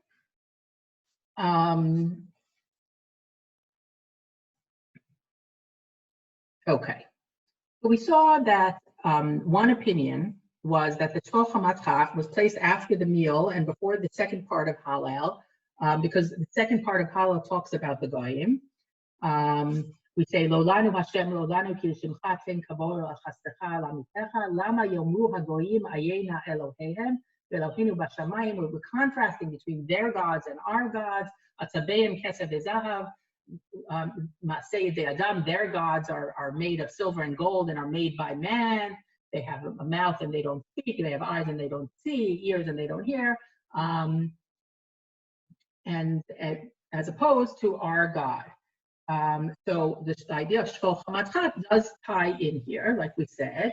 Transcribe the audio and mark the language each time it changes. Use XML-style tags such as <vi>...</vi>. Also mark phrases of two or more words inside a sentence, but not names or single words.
<en>Okay, so we saw that one opinion was that the Shol Chamatcha was placed after the meal and before the second part of Hallel, because the second part of Hallel talks about the Goyim. We say,</en> <he>לא לנו השם, לא לנו כי לשמך תן כבוד לחסדך לאמתך, למה יאמרו הגוים איה נא אלהיהם, ואלהינו בשמים.</he> <en>We're contrasting between their gods and our gods.</en> <he>עצביהם כסף וזהב, מעשה ידי אדם,</he> <en>their gods are made of silver and gold and are made by man. They have a mouth and they don't speak. They have eyes and they don't see, ears and they don't hear. And as opposed to our God. So this idea of Shol Chamatcha does tie in here, like we said.</en>